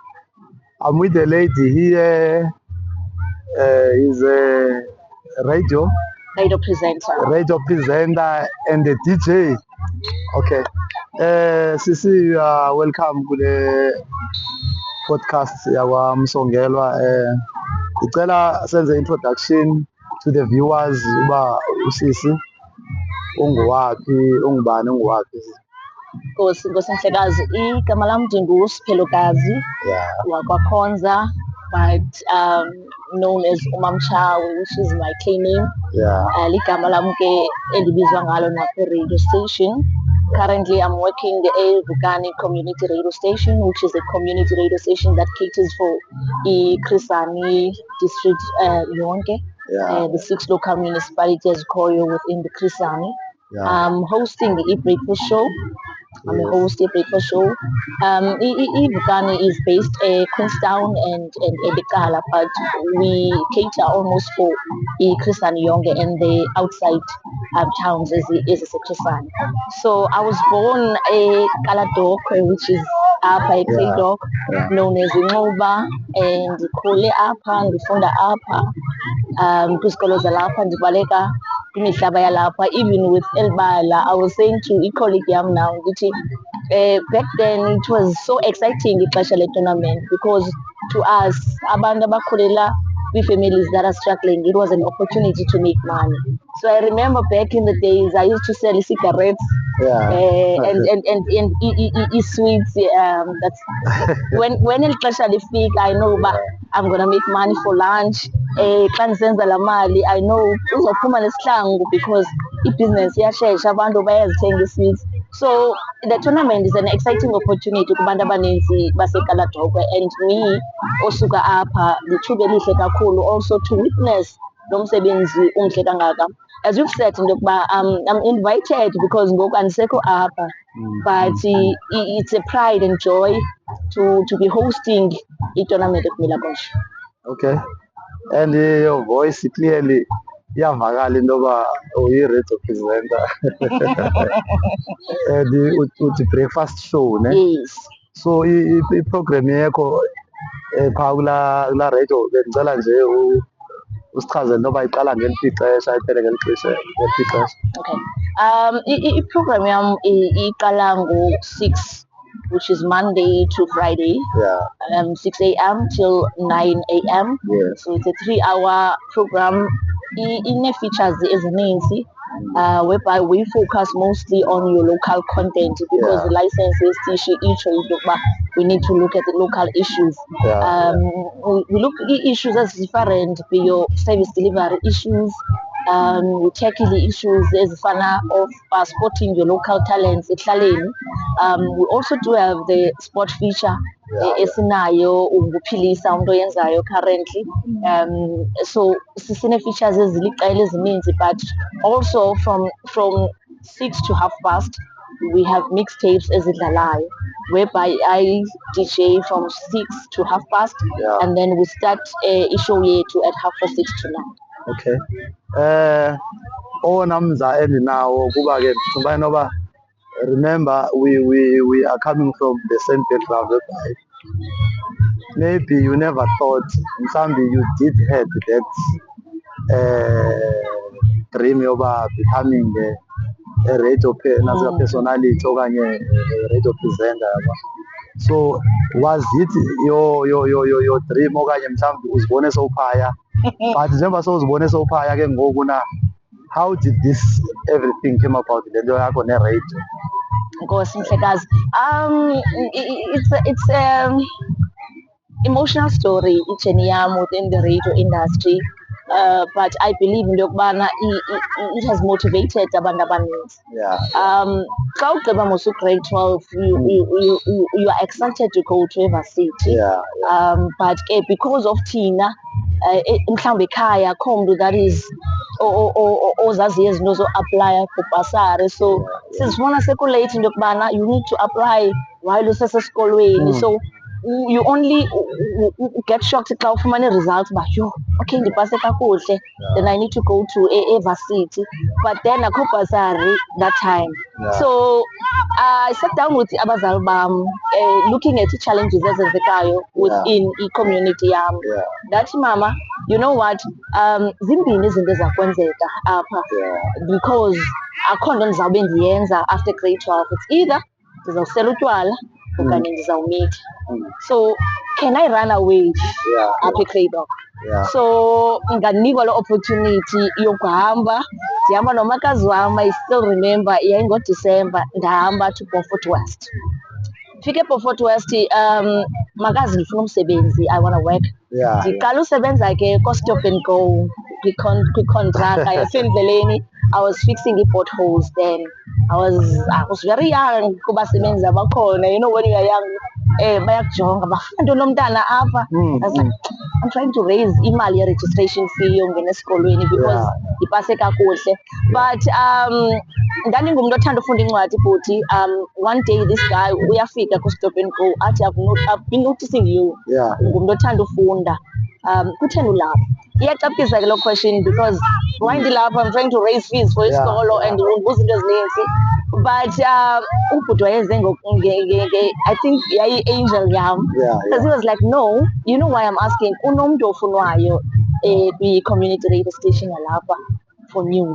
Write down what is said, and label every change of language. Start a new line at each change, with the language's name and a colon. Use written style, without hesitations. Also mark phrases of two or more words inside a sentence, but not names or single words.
English: I'm with the lady here. Is a radio Radio presenter. radio presenter and the DJ. Okay. Sisi, you are welcome to the podcast yawa Msongelwa.
Xhosa: Icela senze
English: introduction to the viewers
Xhosa: uba usisi unguwapi, ungubani, unguwapi. Nkosi Mhlekazi, igama lami ndinguSiphelokazi
English: Yeah.
Xhosa: wakwaKhonza,
English: but known as uMamchawe, which is my K name. Yeah.
Xhosa: Ligama lami ke endibizwa ngalo
English: radio station. Currently, I'm working at Vukani Community Radio Station, which is a community radio station that caters for Chris Hani district yonke, the 6 local municipalities Koyo within the Chris Hani. Yeah. I'm hosting the breakfast show. I'm a host of breakfast show. Vukani is based Queenstown and Edekala, but we cater almost for Chris Hani Yonke and the outside towns as a Chris Hani. So I was born a Kaladok, which is Apa, a Clay dog, known as Ingoba, and Kole Apa, and Funda Apa,
Xhosa: kwisikolo zalapha ndibaleka kwimihlaba yalapha.
English: Even with Elbala, I was saying to a colleague yam now, back then it was so exciting
Xhosa: ixesha le-tournament,
English: because to us,
Xhosa: abantu abakhulela
English: families that are struggling, it was an opportunity to make money. So I remember back in the days, I used to sell cigarettes and sweets. That's when
Xhosa: el xesha lifika,
English: I know, but I'm gonna make money for lunch.
Xhosa: Xa ndisenza la mali,
English: I know
Xhosa: uzophuma nesihlangu because i-business iyashesha, abantu bayazithenga i-sweets.
English: So the tournament is an exciting opportunity
Xhosa: kubantu abaninzi baseKaladokwe,
English: and me
Xhosa: osuka apha lithuba elihle kakhulu
English: also to witness
Xhosa: lo msebenzi umhle kangaka.
English: As you've said, I'm invited because
Xhosa: ngoku andisekho apha,
English: but it's a pride and joy to be hosting i-tournament of Milakosha. Okay. And your voice clearly
Xhosa: iyavakala into yoba uyi-radio
English: presenter and uthi breakfast show, ne? Yes.
Xhosa: So i-program yakho phaa kula radio bendicela nje usichazele noba iqala ngeliphi ixesha iphele ngeliphi ixesha. Okay. I-program yam iqala ngo-6,
English: which is Monday to Friday. Yeah. 6 a.m. till 9 a.m. Yeah. So it's a 3-hour program.
Xhosa: Ine-features ezininzi,
English: whereby we focus mostly on your local content, because the licenses issue each we need to look at the local issues. We look at issues as different, be your service delivery issues. We tackle the issues as fana of supporting your local talents ekuhlaleni. We also do have the sport feature
Xhosa: esinayo ukuphilisa umuntu oyenzayo
English: currently.
Xhosa: So sisine features eziliqela ezininzi,
English: but also from 6 to past we have mixtapes ezidlalayo, whereby I DJ from 6 to past, and then we start
Xhosa: ishow yethu
English: at 6:30 to 9. Okay.
Xhosa: Owona mza endinawo kuba ke ndicinga inoba,
English: remember we are coming from the same background, whereby maybe you never thought, mhlawumbi you did had that dream yoba becoming a radio personality okanye radio presenter, yabo. So was it your dream
Xhosa: okanye mhlawumbi uzibone sowuphaya? But njengoba sowuzibone sowuphaya ke ngoku na,
English: how did this everything came about,
Xhosa: le nto yakho ne-radio? Nkosi Mhlekazi.
English: It's emotional story,
Xhosa: ijourney yam
English: within the radio industry, but I believe
Xhosa: into yokubana
English: it has motivated
Xhosa: abantu abaninzi. Xa ugqiba mos grade 12,
English: you are excited to go to university. But because of
Xhosa: thina mhlawumbi ekhaya akho mntu
English: that is
Xhosa: ozaziyo izinto zo-aplya
English: for bursary, so
Xhosa: sizifuna sekulate into yokubana
English: you need to apply while usesesikolweni. So you only get shocked
Xhosa: xa ufumane
English: results
Xhosa: uba yho
English: okay
Xhosa: ndipase kakuhle,
English: then I need to go to a varsity, but then akho bursary that time. So I sat down with
Xhosa: abazali bam,
English: looking at challenges ezenzekayo within
Xhosa: i-community yam. Ndathi mama,
English: you know what,
Xhosa: zimbini izinto ezakwenzeka apha, because akho nto ndizawube ndiyenza
English: after grade 12.
Xhosa: It's either ndizawusela utywala okanye ndizawumitha.
English: So can I run away
Xhosa: apha eCradock? So ndanikwa loo opportunity yokuhamba, ndihamba nomakazi wam.
English: I still remember yayingoDisemba, ndahamba to Beaufort West.
Xhosa: Fike eBeaufort West, makazi ndifuna umsebenzi,
English: I want to work.
Xhosa: Ndiqala usebenza ke ko-Stop and Go kwikontraka yasendleleni.
English: I was fixing potholes then. I was very young
Xhosa: kubasebenzi abakhona,
English: you know, when you are young,
Xhosa: bayakujonga bafuna ntoni nomntana apha.
English: I was like, I'm trying to raise
Xhosa: imali ye-registration
English: fee
Xhosa: yongena esikolweni
English: because
Xhosa: ndipase kakuhle. But ndandingumntu othanda ufunda incwadi bhuti.
English: One day this guy
Xhosa: uyafika ku-Stop and Go athi,
English: I've been noticing you,
Xhosa: ngumntu othanda ufunda, kutheni ulapha? Iyacaphukisa ke loo question
English: because why
Xhosa: ndilapha,
English: I'm trying to raise fees for
Xhosa: isikolo and ndibuza into ezininzi.
English: But
Xhosa: ubhuti wayeze
English: I think
Xhosa: yayi-angel yam,
English: because he was like, no, you know why I'm asking,
Xhosa: unomntu ofunwayo kwi-community
English: radio station
Xhosa: yalapha for news.